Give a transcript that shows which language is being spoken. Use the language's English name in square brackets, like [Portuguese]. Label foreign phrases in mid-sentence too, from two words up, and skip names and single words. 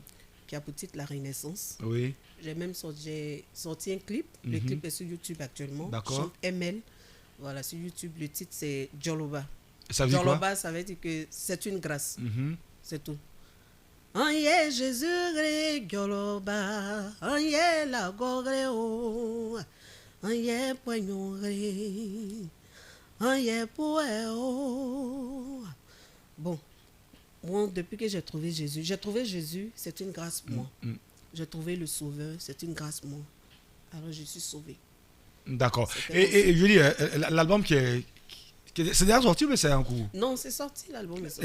[French] qui a pour titre La Renaissance. Oui, J'ai sorti un clip. Le clip est sur YouTube actuellement. D'accord. Chante ML. Voilà, sur YouTube, le titre c'est Joloba. ça veut dire quoi? Joloba, ça veut dire que c'est une grâce. Mhm. C'est tout. Anye Jésus gré Joloba. Anye la gogre o. Anye poignon gré. Anye poe o. Bon, moi, depuis que j'ai trouvé Jésus, c'est une grâce pour moi. J'ai trouvé le Sauveur, c'est une grâce pour moi. Alors je suis sauvé. D'accord. C'était Et je veux dire, l'album c'est déjà sorti, mais c'est en cours. Non, c'est sorti l'album. Est